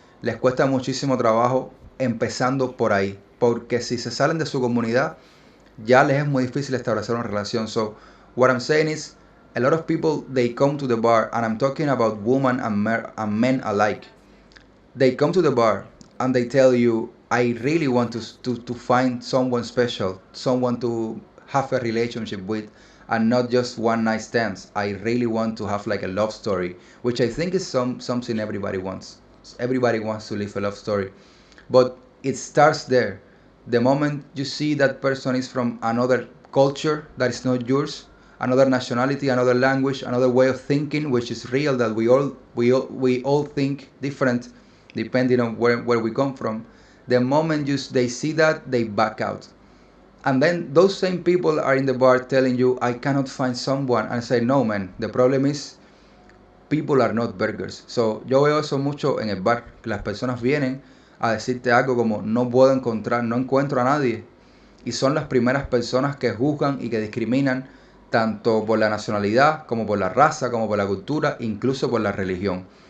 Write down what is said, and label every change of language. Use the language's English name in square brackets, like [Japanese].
[Spanish] Les cuesta muchísimo trabajo empezando por ahí, porque si se salen de su comunidad, ya les es muy difícil establecer una relación. [English] So what I'm saying is, a lot of people, they come to the bar, and I'm talking about women and men alike. They come to the bar and they tell you, I really want to find someone special, someone to have a relationship with, and not just one night stands. I really want to have like a love story, which I think is something everybody wants. Everybody wants to live a love story. But it starts there. The moment you see that person is from another culture that is not yours, another nationality, another language, another way of thinking, which is real, that we all think different depending on where we come from. The moment they see that, they back out. And then those same people are in the bar telling you, I cannot find someone. And I say, no, man, the problem is people are not burgers. [Spanish] So yo veo eso mucho en el bar, que las personas vienen a decirte algo como, no encuentro a nadie. Y son las primeras personas que juzgan y que discriminan tanto por la nacionalidad, como por la raza, como por la cultura, incluso por la religión.